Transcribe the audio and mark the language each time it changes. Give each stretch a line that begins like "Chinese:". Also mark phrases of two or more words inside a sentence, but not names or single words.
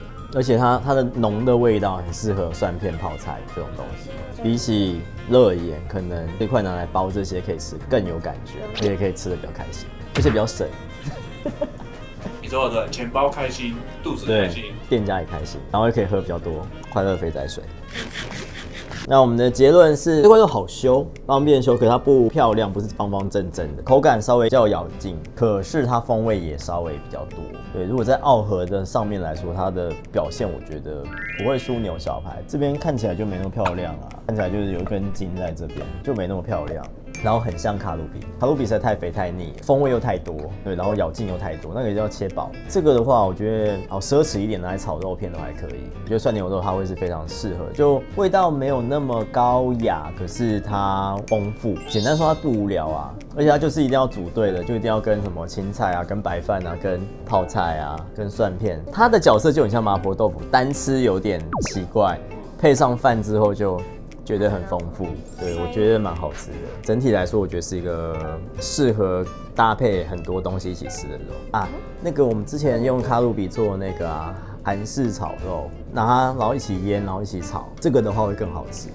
Chinese: 而且它的濃的味道很適合蒜片泡菜這種東西，比起熱鹽，可能這塊拿來包這些可以吃更有感覺，也可以吃得比較開心，而且比較省。你說的錢包開心，肚子開心，店家也開心，然後也可以喝比較多快樂肥仔水。那我們的結論是，這塊肉好修，方便修，可是它不漂亮，不是方方正正的，口感稍微較咬勁，可是它風味也稍微比較多。對，如果在奧和的上面來說，它的表現我覺得不會輸牛小排，這邊看起來就沒那麼漂亮啊，看起來就是有一根筋在這邊，就沒那麼漂亮。然後很像卡路比，卡路比實在太肥太膩，風味又太多，對，然後咬勁又太多，那個就要切薄。這個的話，我覺得好奢侈一點，拿來炒肉片都還可以。我覺得涮牛肉它會是非常適合，就味道沒有那麼高雅，可是它豐富。簡單說，它不無聊啊，而且它就是一定要組隊的，就一定要跟什麼青菜啊、跟白飯啊、跟泡菜啊、跟蒜片。它的角色就很像麻婆豆腐，單吃有點奇怪，配上飯之後就覺得很豐富，對，我覺得蠻好吃的。整體來說，我覺得是一個適合搭配很多東西一起吃的肉啊。那個我們之前用卡路比做的那個啊，韓式炒肉，拿它然後一起醃，然後一起炒，這個的話會更好吃。